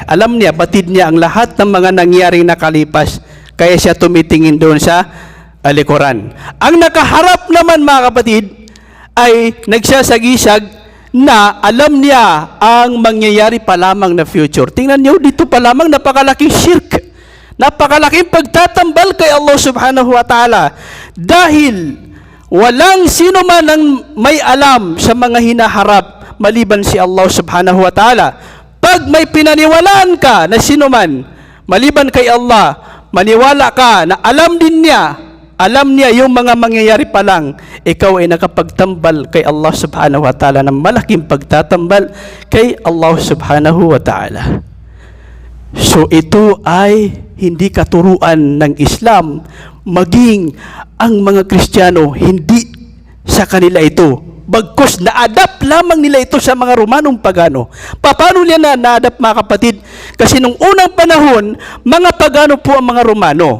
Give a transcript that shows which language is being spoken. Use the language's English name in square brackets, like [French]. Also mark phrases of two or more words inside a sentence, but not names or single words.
[Filipino] Alam niya, batid niya ang lahat ng mga nangyaring nakalipas, kaya siya tumitingin doon sa likuran. Ang nakaharap naman, mga kapatid, ay nagsasagisag na alam niya ang mangyayari pa lamang na future. Tingnan niyo, dito pa lamang napakalaking shirk. Napakalaking pagtatambal kay Allah [Arabic] سبحانه وتعالى. [Filipino] Dahil walang sino man ang may alam sa mga hinaharap maliban si Allah [Arabic] سبحانه وتعالى. [Filipino] Pag may pinaniwalaan ka na sino man maliban kay Allah, maniwala ka na alam niya yung mga mangyayari pa lang, ikaw ay nakapagtambal kay Allah [Arabic] سبحانه وتعالى [Filipino] ng malaking pagtatambal kay Allah [Arabic] سبحانه وتعالى. [Filipino] So ito ay hindi katuruan ng Islam, maging ang mga Kristiyano, hindi sa kanila ito. Bagkus na-adapt lamang nila ito sa mga Romanong pagano. Paano nila na-adapt, mga kapatid? Kasi nung unang panahon, mga pagano po ang mga Romano.